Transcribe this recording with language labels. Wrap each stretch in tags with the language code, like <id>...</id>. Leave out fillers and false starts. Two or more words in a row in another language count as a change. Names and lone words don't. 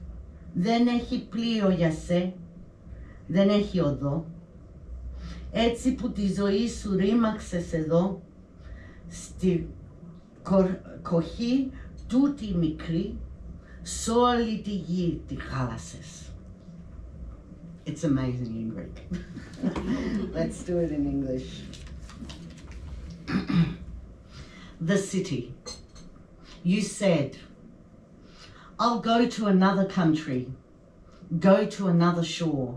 <el>Δεν έχει πλοίο για σε, δεν έχει οδό. Έτσι που τη ζωή σου ρήμαξες εδώ, στη κοχή τούτη μικρή, σ' όλη τη γη τη χάλασες.</el> <en>It's amazing in Greek. Let's do it in English. The city. You said, I'll go to another country, go to another shore.</en>